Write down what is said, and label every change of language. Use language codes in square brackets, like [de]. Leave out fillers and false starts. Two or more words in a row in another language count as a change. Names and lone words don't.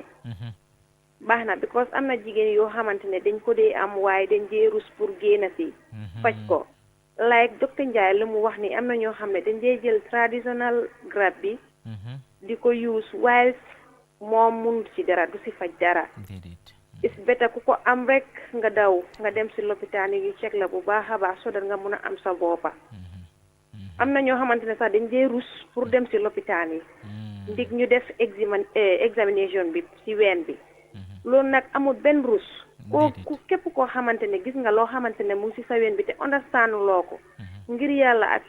[wo] baax na because am na jigéen yoo xamante ne dañ ko dee am waaye dañ dee rus pour génn si. faj ko like docteur Ndiaye lu mu wax ni am na ñoo xam ne dañ dee jël traditional garab bi. di ko use waaye moom mënut ci dara du si faj dara. [en] it's better [wo] ku ko am rek nga daw nga dem si lopitaan yi check la bu baax a baax [en] so that [wo] nga mun a am sa boppa am na ñoo xamante ne sax dañ dee rus pour dem si lopitaan yi ndig ñu def examination bi si ween bi loolu nag amul benn rus ku képp koo xamante ne gis nga loo xamante ne mu ngi si sa ween bi te understand loo ko ngir yàlla ak